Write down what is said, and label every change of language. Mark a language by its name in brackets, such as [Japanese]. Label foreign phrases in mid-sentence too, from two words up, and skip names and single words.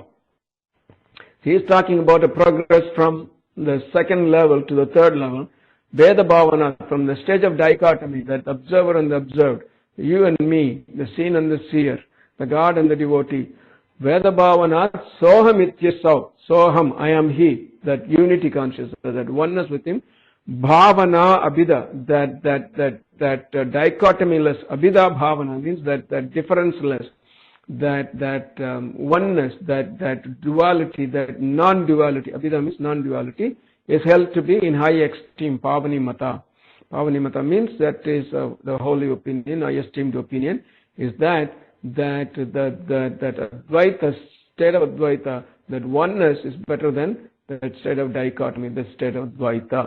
[English] He is talking about a progress from the second level to the third level. [Sanskrit] भेद भावनात्, [English] from the stage of dichotomy, that observer and the observed, you and me, the seen and the seer, the God and the devotee. [Sanskrit] वेद भावनात् सोऽहम् इत्यसौ. [English] Soham, I am He. That unity consciousness, that oneness with Him. [Sanskrit] भावना अभिदा, [English] that dichotomyless. [Sanskrit] अभिदा भावना [English] means that differenceless, that oneness, that duality, that non-duality. Abhida means non-duality, is held to be in high esteem. [Sanskrit] पावनी मता. पावनी मता [English] means that is the holy opinion, high esteemed opinion, is that Advaita, state of Advaita, that oneness is better than that state of dichotomy, the state of Advaita.